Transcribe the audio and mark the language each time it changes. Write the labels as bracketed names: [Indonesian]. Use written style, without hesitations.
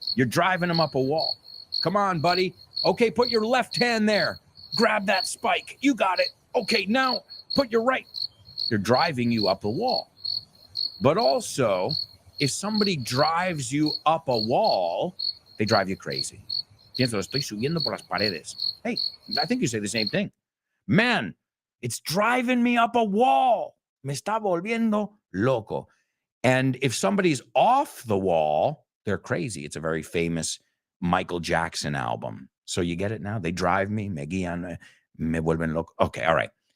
[English] You're driving them up a wall. Come on, buddy. Okay, put your left hand there. Grab that spike. You got it. Okay, now put your right. They're driving you up a wall. But also, if somebody drives you up a wall, they drive you crazy. [Spanish] Pienso, estoy subiendo por las paredes. [English] Hey, I think you say the same thing. Man, it's driving me up a wall. [Spanish] Me está volviendo loco. [English] And if somebody's off the wall, they're crazy. It's a very famous Michael Jackson album. So you get it now? They drive me, [Spanish] me guían, me vuelven loco. [English] Okay, all right.